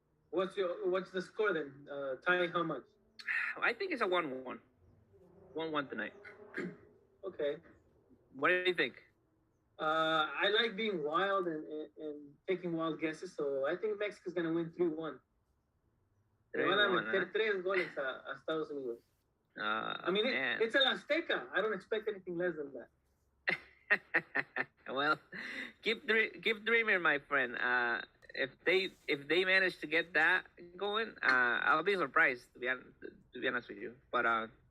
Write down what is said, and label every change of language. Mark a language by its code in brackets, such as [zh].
[en] What's the score then? Tying how much? I think it's a 1-1. 1-1 tonight. Okay. What do you think? I like being wild and taking wild guesses, so I think Mexico's gonna win 3-1. [es] Le van a meter 3 goles a Estados Unidos. [en] I mean, it's el Azteca. I don't expect anything less than that. Well, keep dreaming, my friend. If they manage to get that going, I'll be surprised to be honest with you. But I